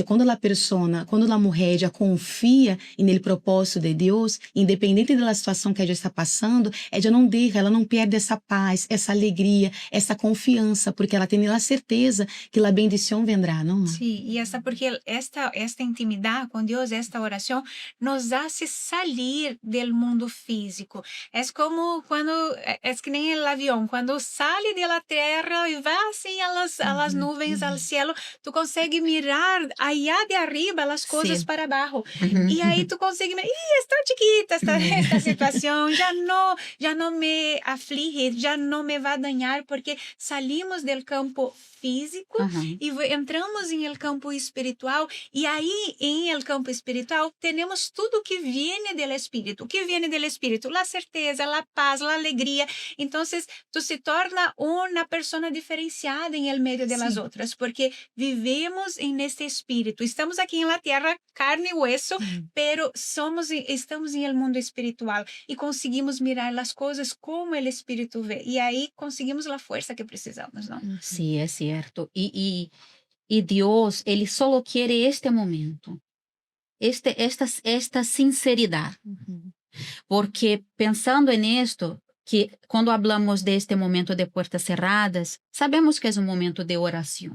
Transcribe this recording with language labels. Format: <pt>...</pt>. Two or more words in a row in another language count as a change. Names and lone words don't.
<pt>Quando a mulher já confia no propósito de Deus, independente da situação que ela está passando, ela não perde essa paz, essa alegria, essa confiança, porque ela tem a certeza que a bendição vendrá, não? Sim, e porque esta intimidade com Deus, esta oração,</pt> <es>nos hace salir</es> <pt>do mundo físico. É como quando, é que nem o avião, quando sai da terra e vai assim às nuvens, ao céu, tu consegue mirar</pt> <es>allá de arriba</es> <pt>as coisas para abaixo. E aí tu consegue mirar, está chiquita esta situação, já não me aflige, já não me vai dañar, porque salimos do campo físico e entramos em el campo espiritual, e aí em el campo espiritual temos tudo que</pt> <es>viene del</es> <pt>espírito. O que</pt> <es>viene del</es> <pt>espírito? A certeza, a paz, a alegria. Então, tu se torna uma pessoa diferenciada em el meio</pt> <es>de las</es> <pt>outras, porque vivemos neste espírito. Estamos aqui na terra, carne e hueso, pero estamos em el mundo espiritual e conseguimos mirar as coisas como o espírito vê. E aí conseguimos a força que precisamos, não? Sim, é certo. E Deus, ele só quer este momento, esta sinceridade. Porque pensando nisto, que quando hablamos deste momento de portas cerradas, sabemos que é um momento de oração.</pt>